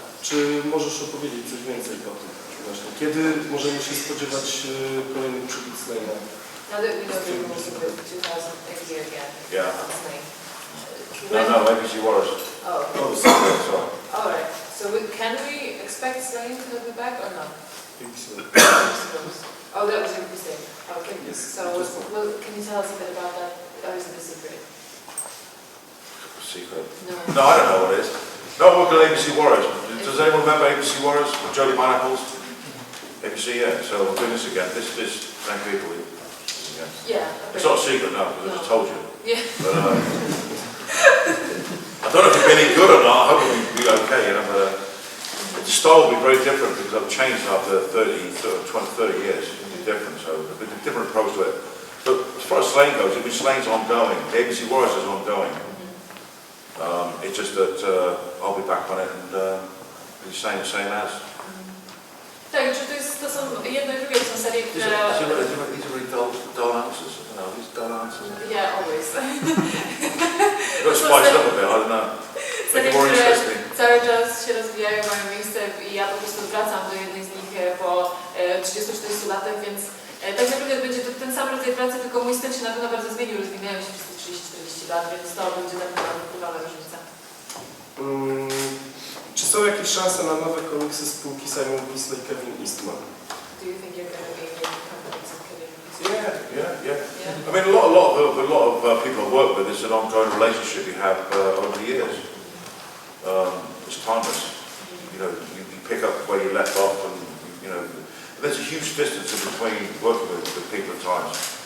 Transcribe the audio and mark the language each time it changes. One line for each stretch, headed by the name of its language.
Polish: Czy możesz opowiedzieć coś więcej o tym właśnie? Kiedy możemy się spodziewać kolejnych przybód Slejna?
English: Now that we know the rules of the 2000 AD again, Yeah. on Slane. No, ABC Warriors. Oh, Oh, sorry. alright. So can we expect Slane to be back or not? Oh, that was your mistake. Okay. Yes. So, well, can you tell us a bit about that? Or is it a secret? Secret. No. No, I don't know what it is. No, we're going to ABC Warriors. Does anyone remember ABC Warriors? Jody Pineapples? ABC, yeah. So we're doing this again. This thank people. Again. Yeah. It's not a secret now, because I just told you. Yeah. But, I don't know if it'll be any good or not. I hope it'll be okay, you know, but the style will be very different because I've changed after 20, 30 years. It'll be different, so a bit different approach to it. So as far as Slane goes, it'll be Slane's ongoing. The ABC Warriors is ongoing. It's just that I'll be back on it and be same as.
Polish: Tak, czy to są jedno i drugie, to są serie, które...
English: These are really dull answers. I don't know, these dull answers. Yeah, always. You've got to spice it up a bit, I don't know. Make
Polish: Serie,
English: it more
Polish: które
English: interesting.
Polish: cały czas się rozwijają, mają miejsce i ja po prostu wracam do jednej z nich po 30-40 latach, więc tak naprawdę będzie to ten sam rodzaj pracy, tylko mój styl się na pewno bardzo zmienił, rozwinęły się przez te 30-40 lat, więc to będzie na pewno wpływana różnica. Czy są jakieś szanse na nowe komiksy spółki Simon Bisley i Kevin Eastman?
English: Do you think you're going to be making comics of Kevin Eastman? Yeah. I mean, a lot of people I work with. It's an ongoing relationship you have over the years. It's timeless. You know, you pick up where you left off, and you know, there's a huge distance in between working with people at times.